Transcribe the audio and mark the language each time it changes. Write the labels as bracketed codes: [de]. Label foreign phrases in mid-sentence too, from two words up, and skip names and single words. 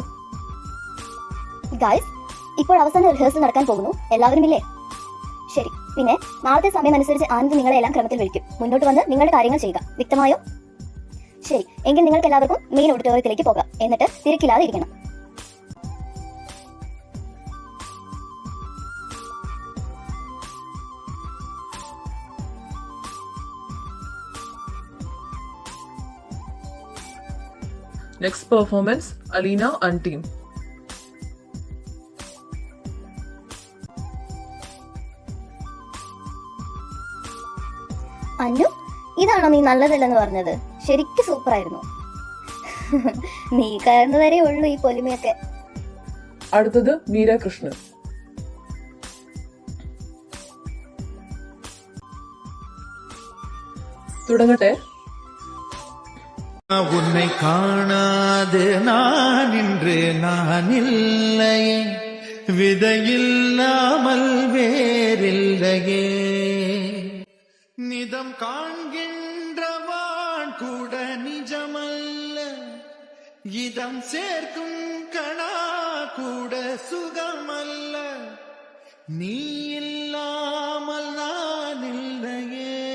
[ml] ഗായ്സ്, ഇപ്പോൾ അവസാന റിഹേഴ്സൽ നടക്കാൻ പോകുന്നു. എല്ലാവരും ഇല്ലേ? ശരി. പിന്നെ നാളത്തെ സമയം അനുസരിച്ച് ആനന്ദ് നിങ്ങളെ എല്ലാം ക്രമത്തിൽ വിളിക്കും. മുന്നോട്ട് വന്ന് നിങ്ങളുടെ കാര്യങ്ങൾ ചെയ്യുക. വ്യക്തമായോ? ശരി, എങ്കിൽ നിങ്ങൾക്ക് എല്ലാവർക്കും മെയിൻ ഓഡിറ്റോറിയത്തിലേക്ക് പോകാം. എന്നിട്ട് തിരക്കില്ലാതെ ഇരിക്കണം. [en] Next performance, Alina and team. [ml] അന്നു, ഇതാണോ നീ നല്ലതല്ലെന്ന് പറഞ്ഞത്? ശരിക്കും സൂപ്പർ ആയിരുന്നു. നീ കയറുന്നവരെ ഉള്ളൂ ഈ പൊലിമയൊക്കെ. അടുത്തത് മീര കൃഷ്ണൻ. തുടങ്ങട്ടെ. [ta] உன்னை காணாது நான் இன்று நான் இல்லையே, விதையில்லாமல் வேறில்லையே, நிதம் காண்கின்றவான் கூட நிஜமல்ல, இதம் சேர்க்கும் கணா கூட சுகமல்ல, நீ இல்லாமல் நான் இல்லையே,